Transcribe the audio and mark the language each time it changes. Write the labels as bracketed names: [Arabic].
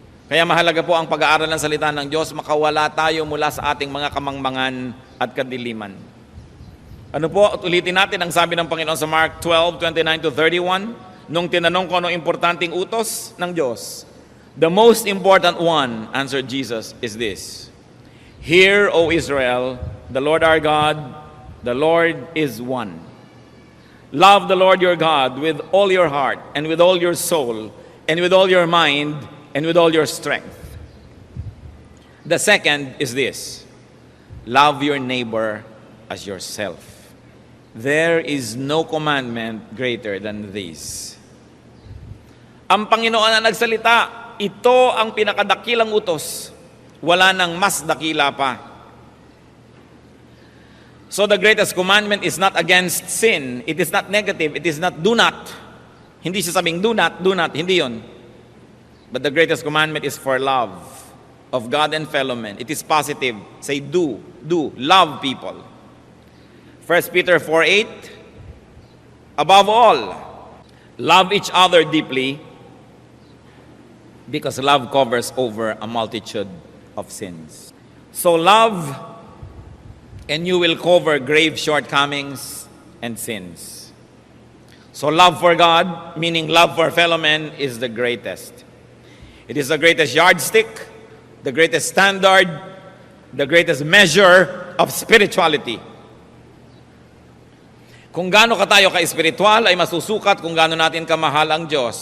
[Filipino] Kaya mahalaga po ang pag-aaral ng salita ng Diyos, makawala tayo mula sa ating mga kamangmangan at kadiliman. Ano po, ulitin natin ang sabi ng Panginoon sa Mark 12:29-31, nung tinanong ko anong importanteng utos ng Diyos. [English] The most important one, answered Jesus, is this: Hear, O Israel, the Lord our God, the Lord is one. Love the Lord your God with all your heart, and with all your soul, and with all your mind, and with all your strength. The second is this: love your neighbor as yourself. There is no commandment greater than this. [Filipino] Ang Panginoon na nagsalita, ito ang pinakadakilang utos. Wala nang mas dakila pa. [English] So the greatest commandment is not against sin. It is not negative. It is not do not. [Filipino] Hindi siya sabing do not, hindi yon. [English] But the greatest commandment is for love of God and fellow men. It is positive. Say do, love people. 1 Peter 4:8, above all, love each other deeply, because love covers over a multitude of sins. So love, and you will cover grave shortcomings and sins. So love for God, meaning love for fellow men, is the greatest. It is the greatest yardstick, the greatest standard, the greatest measure of spirituality. [Filipino] Kung gaano ka tayo ka-espiritual ay masusukat kung gaano natin kamahal ang Diyos.